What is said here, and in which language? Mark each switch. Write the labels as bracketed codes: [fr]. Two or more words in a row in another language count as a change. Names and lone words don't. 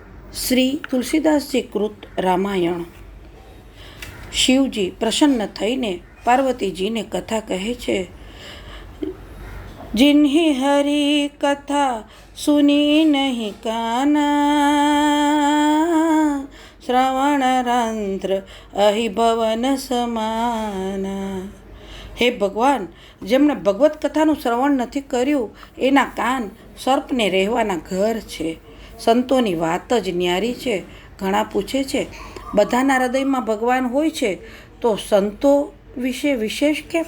[gu] શ્રી તુલસીદાસજી કૃત રામાયણ। શિવજી પ્રસન્ન થઈને પાર્વતીજીને કથા કહે છે। [awa] जिन्हि हरि कथा सुनी नहीं काना, श्रवण रंध्र अहि भवन समाना। [gu] હે ભગવાન, જેમણે ભગવત કથાનું શ્રવણ નથી કર્યું એના કાન સર્પને રહેવાના ઘર છે। સંતોની વાત જ ન્યારી છે। ઘણા પૂછે છે, બધાના હૃદયમાં ભગવાન હોય છે તો સંતો વિશે વિશેષ કેમ?